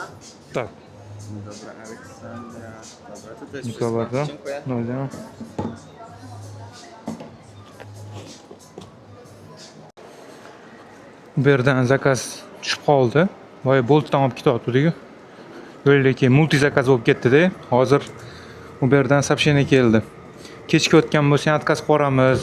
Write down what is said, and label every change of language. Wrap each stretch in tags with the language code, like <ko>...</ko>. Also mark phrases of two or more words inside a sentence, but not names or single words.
<pl>Tak. Dobra, Aleksandra. Dobra, to jest Dziękuję wszystko. bardzo. Dziękuję. No widzenia.</pl> <uz>Bu yerdan zakaz tushib qoldi. Voy Boltdan olib ketyapti-ku. Yo'ldagi multi zakaz bo'lib ketdi-da. Hozir bu yerdan soобщение keldi. Kechga o'tgan bo'lsa, отказ qo'ramiz.</uz>